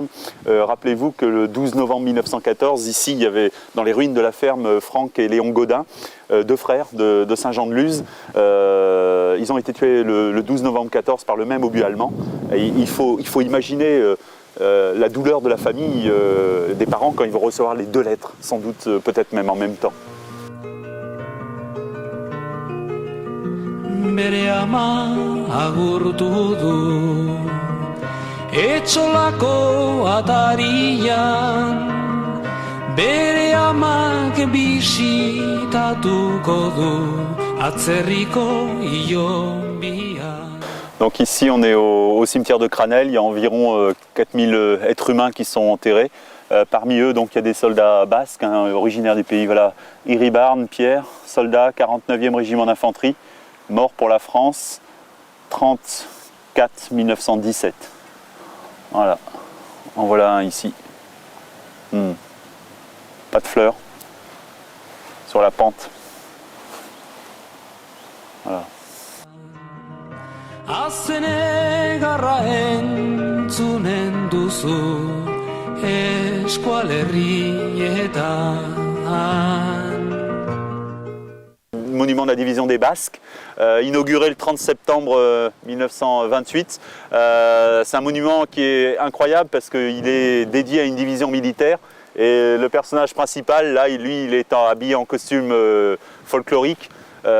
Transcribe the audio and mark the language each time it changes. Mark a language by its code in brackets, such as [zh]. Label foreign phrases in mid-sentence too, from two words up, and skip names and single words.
[fr] Rappelez-vous que le 12 novembre 1914, ici, il y avait dans les ruines de la ferme Franck et Léon Godin, deux frères de Saint-Jean-de-Luz. Ils ont été tués le 12 novembre 1914 par le même obus allemand. Et il faut imaginer la douleur de la famille, des parents, quand ils vont recevoir les deux lettres, sans doute peut-être même en même temps. [eu] Bere ama agurtu du etxolako atarian bere amak bisitatuko du atzerriko ilonbian. [fr] Donc ici on est au cimetière de Cranel, il y a environ 4000 êtres humains qui sont enterrés. Parmi eux, donc, il y a des soldats basques, hein, originaires du pays. Voilà, Iribarne, Pierre, soldat, 49e régiment d'infanterie. Mort pour la France, 34-1917. Voilà, en voilà un ici. Pas de fleurs, sur la pente. Voilà. [eu] Azenegarra entzunen duzu eskualerrietan. [fr] Monument de la division des Basques, inauguré le 30 septembre 1928. C'est un monument qui est incroyable parce qu'il est dédié à une division militaire et le personnage principal, là, lui, il est habillé en costume folklorique du sud-ouest.